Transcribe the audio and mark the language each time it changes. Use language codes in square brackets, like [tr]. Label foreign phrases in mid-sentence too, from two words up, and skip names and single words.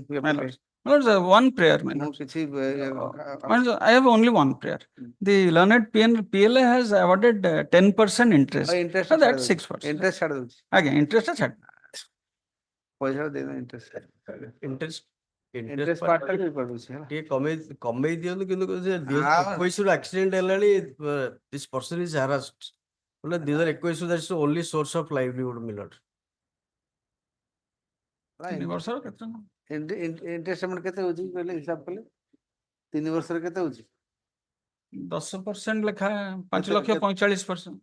[en] One prayer. I have only one prayer. The learned PLA has awarded 10% interest. Interest That's 6%. Interest Again, interest is interest. Interest part [or] କମେ ଦିଅନ୍ତୁ କିନ୍ତୁ [en] 2021 accident हेलानी this person is harassed बोले 2021 that is the only source of livelihood मिलट interest payment [or] କେତେ ହେଉଛି ପହିଲେ ହିସାବ କଲେ 3 ବର୍ଷ ରେ କେତେ ହେଉଛି 10% ଲେଖା 5,45,000